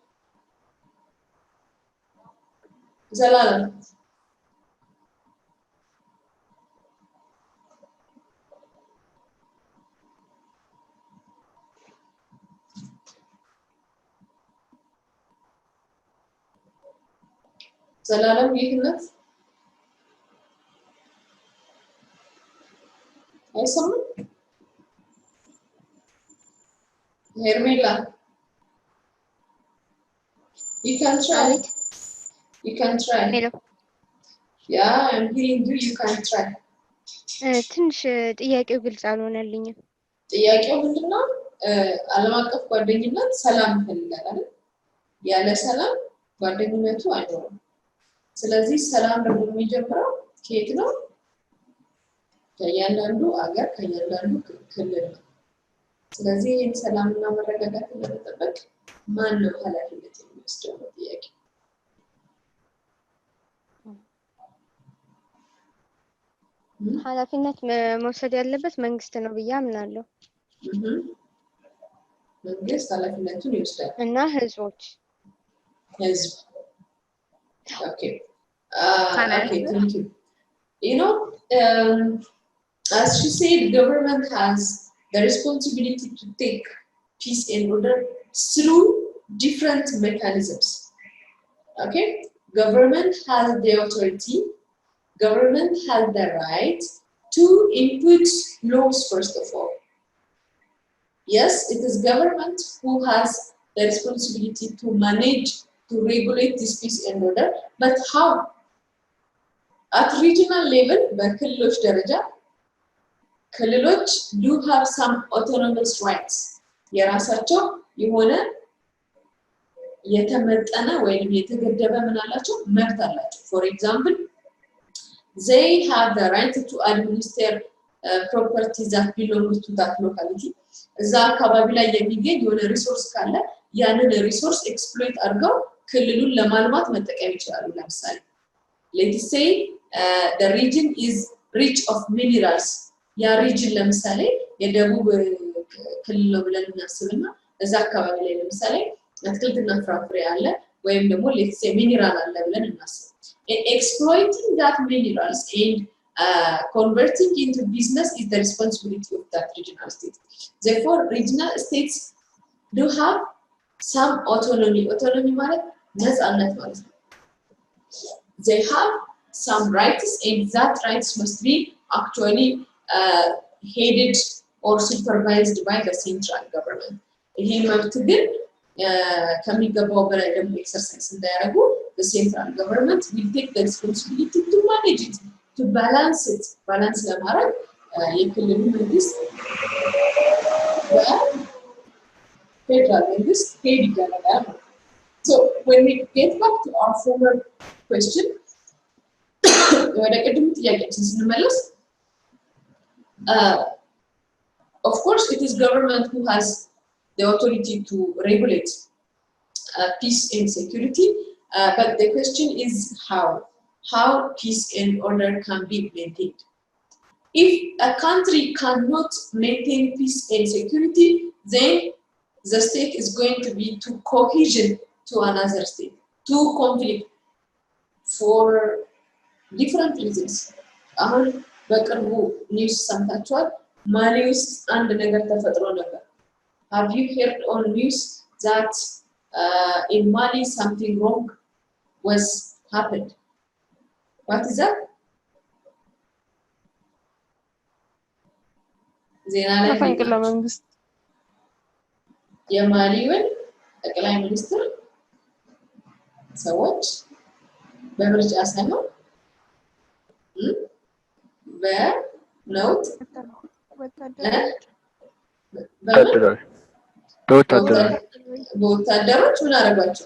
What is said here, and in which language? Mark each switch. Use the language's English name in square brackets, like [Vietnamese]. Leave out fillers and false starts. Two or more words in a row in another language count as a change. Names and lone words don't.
[Amharic] ዘላለም ዘላለም ይህነት [English] አይሰማም Hermela, you can try. You can try. Hello. Yeah, I'm hearing you. You can try. [Amharic] ትንሽ ጥያቄው ግልጽ አልሆነልኝም። ጥያቄው ምንድነው? ዓለም አቀፍ ጓደኝነት ሰላም ይፈልጋል አይደል? ያለ ሰላም ጓደኝነቱ አይኖርም። ስለዚህ ሰላም ደግሞ የሚጀምረው ከየት ነው? ከእያንዳንዱ አገር ከእያንዳንዱ ክልል ነው። ስለዚህ ይህን ሰላምና መረጋጋትን ለመጠበቅ ማን ነው ኃላፊነት የሚወስደው ነው ጥያቄ ኃላፊነት መውሰድ ያለበት መንግስት ነው ብዬ አምናለሁ መንግስት ኃላፊነቱን ይወስዳል እና ህዝብ [English] okay thank you you know as she said government has the responsibility to take peace and order through different mechanisms. Okay? Government has the authority, government has the right to input laws first of all. Yes, it is government who has the responsibility to manage, to regulate this peace and order, but how? At regional level, [Amharic] በክልሎች ደረጃ ክልሎች [English] do have some autonomous rights [Amharic] የራሳቸው የሆነ የተመጠነ ወይም የተገደበ ምን አላቸው መብት አላቸው [English] for example they have the right to administer properties that belong to that locality [Amharic] እዛ አካባቢ ላይ የሚገኝ የሆነ ሪሶርስ ካለ ያንን [English] resource exploit [Amharic] አድርገው ክልሉን ለማልማት መጠቀም ይችላሉ ለምሳሌ [English] let's say the region is rich of minerals [Amharic] ያ ሪጅን ለምሳሌ የደቡብ ክልል ነው ብለን እናስብና እዛ አካባቢ ላይ ለምሳሌ አትክልትና ፍራፍሬ አለ ወይም ደግሞ [English] let's say [Amharic] ሚነራል አለ ብለን እናስብ [English] exploiting that minerals and converting into business is the responsibility of that regional state therefore regional states do have some autonomy [Amharic] ማለት ነፃነት ማለት ነው [English] they have some rights and that rights must be actually headed or supervised by the central government. [Amharic] ይሄ መብት ግን ከሚገባው በላይ ደግሞ ኤክሰርሳይዝ እንዳያደርጉ [English] the central government will take the responsibility to manage it, to balance it. balance [Amharic] ለማድረግ የክልሉ መንግስት በፌደራል መንግስት ሄድ ይደረጋል። [English] So when we get back to our former question, [Amharic] ወደ ቅድም ጥያቄያችን ስንመለስ [English] of course it is government who has the authority to regulate peace and security but the question is how peace and order can be maintained if a country cannot maintain peace and security then the state is going to be to cohesion to another state to conflict for different reasons [Amharic] አሁን በቅርቡ ኒውስ ሰምታችኋል ማሊ ውስጥ አንድ ነገር ተፈጥሮ ነበር [English] have you heard on news that in Mali something wrong was happened what is that [Amharic] ዜና ላይ የማሊውን ጠቅላይ ሚኒስትር ሰዎች በምርጫ ሳይሆን በነውጥ በወታደሮች ምን አደረጓቸው?